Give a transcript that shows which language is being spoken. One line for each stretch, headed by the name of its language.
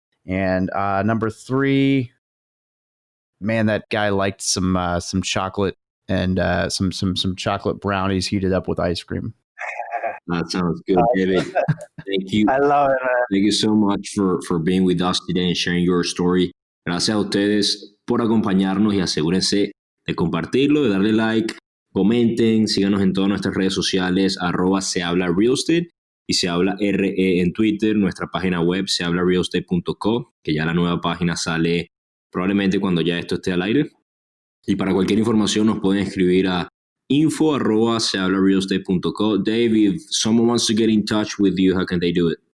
English: And number 3, man, that guy liked some chocolate and some chocolate brownies heated up with ice cream. That sounds good, David. Thank you. I love it, man. Thank you so much for being with us today and sharing your story.
Spanish: Gracias a ustedes por acompañarnos y asegúrense de compartirlo, de darle like, comenten, síganos en todas nuestras redes sociales, @sehablarealestate y se habla RE en Twitter, nuestra página web sehablarealestate.co, que ya la nueva página sale probablemente cuando ya esto esté al aire. Y para cualquier información nos pueden escribir a info@sehablarealestate.co.
English: Dave, if someone wants to get in touch with you, how can they do it?